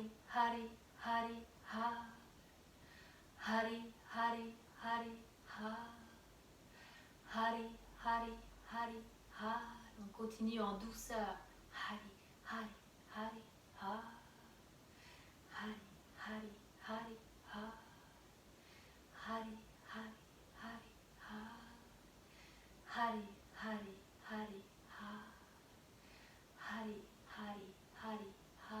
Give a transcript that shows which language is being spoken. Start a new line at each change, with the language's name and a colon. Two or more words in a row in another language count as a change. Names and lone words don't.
Sanskrit: Hari, Hari, Ha. Hari, Hari, Hari, Ha. Hari, Hari, Hari, Ha.
French: On continue en douceur.
Sanskrit: Hari, Hari, Hari, Ha. Hari, Hari, Hari, Ha. Hari, Hari, Hari, Ha. Hari, Hari, Hari, Ha. Hari, Hari, Hari, Ha.